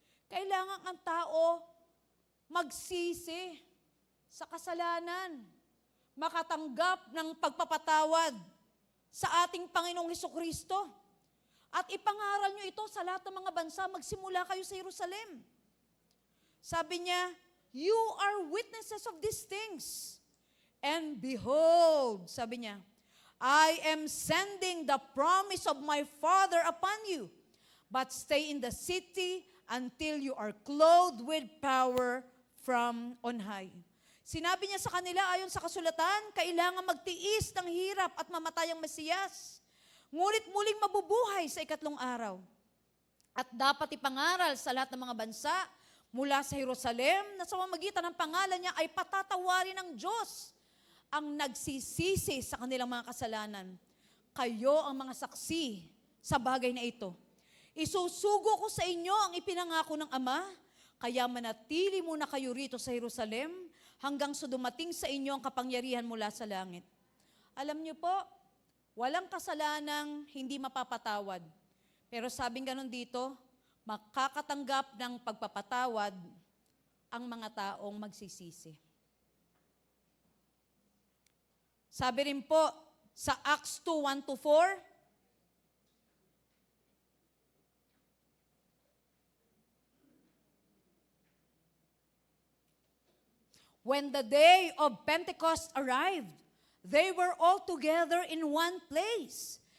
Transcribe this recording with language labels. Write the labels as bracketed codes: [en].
[tl] Kailangan ang tao magsisi sa kasalanan, makatanggap ng pagpapatawad sa ating Panginoong Hesukristo. At ipangaral nyo ito sa lahat ng mga bansa, magsimula kayo sa Jerusalem. Sabi niya, [en] you are witnesses of these things. And behold, [tl] sabi niya, [en] I am sending the promise of my Father upon you, but stay in the city until you are clothed with power from on high. [tl] Sinabi niya sa kanila, ayon sa kasulatan, kailangan magtiis ng hirap at mamatay ang Mesiyas. Ngunit muling mabubuhay sa ikatlong araw. At dapat ipangaral sa lahat ng mga bansa mula sa Jerusalem na sa pamamagitan ng pangalan niya ay patatawarin ng Diyos ang nagsisisi sa kanilang mga kasalanan. Kayo ang mga saksi sa bagay na ito. Isusugo ko sa inyo ang ipinangako ng Ama, kaya manatili muna kayo rito sa Jerusalem hanggang sa dumating sa inyo ang kapangyarihan mula sa langit. Alam niyo po, walang kasalanang hindi mapapatawad. Pero sabing ganun dito, makakatanggap ng pagpapatawad ang mga taong magsisisi. Sabi rin po sa [en] Acts 2:1-4, when the day of Pentecost arrived, they were all together in one place.